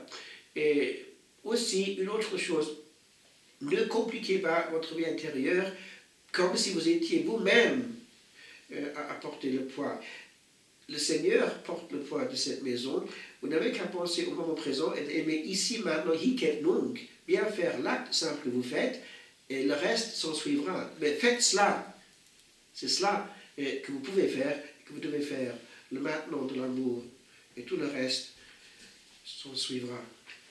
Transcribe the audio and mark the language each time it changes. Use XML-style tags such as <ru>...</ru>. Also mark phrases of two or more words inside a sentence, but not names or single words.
<fr>Et aussi, une autre chose, ne compliquez pas votre vie intérieure comme si vous étiez vous-même à porter le poids. Le Seigneur porte le poids de cette maison. Vous n'avez qu'à penser au moment présent et d'aimer ici, maintenant,</fr> <la>hic et nunc.</la> <fr>Bien faire l'acte simple que vous faites et le reste s'en suivra. Mais faites cela. C'est cela que vous pouvez faire, que vous devez faire. de l'amour, et tout le reste s'en suivra.</fr>